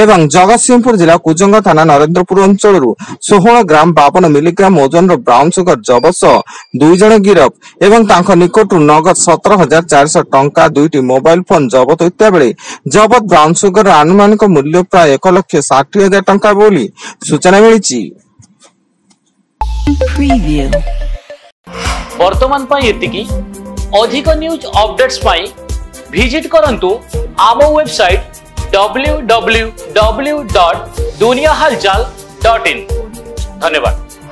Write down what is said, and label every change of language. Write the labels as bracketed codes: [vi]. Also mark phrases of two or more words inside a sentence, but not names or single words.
[or] ଏବଂ ଜଗତସିଂହପୁର ଜିଲ୍ଲା କୁଜଙ୍ଗ ଥାନା ନରେନ୍ଦ୍ରପୁର ଅଞ୍ଚଳରୁ 16 ଗ୍ରାମ 52 ମିଲିଗ୍ରାମ ଓଜନର ବ୍ରାଉନ ସୁଗର ଜବତ ସହ 2 ଜଣ ଗିରଫ ଏବଂ ତାଙ୍କ ନିକଟରୁ ନଗଦ 17,400 ଟଙ୍କା 2ଟି ମୋବାଇଲ ଫୋନ ଜବତ ହୋଇଥିବା ବେଳେ ଜବତ ବ୍ରାଉନ ସୁଗର ଆନୁମାନିକ ମୂଲ୍ୟ ପ୍ରାୟ 1,60,000 ଟଙ୍କା ବୋଲି ସୂଚନା ମିଳିଛି। Preview. ବର୍ତ୍ତମାନ ପାଇଁ ଏତିକି ଅଧିକ [en] news updates [or] ପାଇଁ ଭିଜିଟ କରନ୍ତୁ ଆମ ୱେବସାଇଟ www.duniyahalchal.in। धन्यवाद।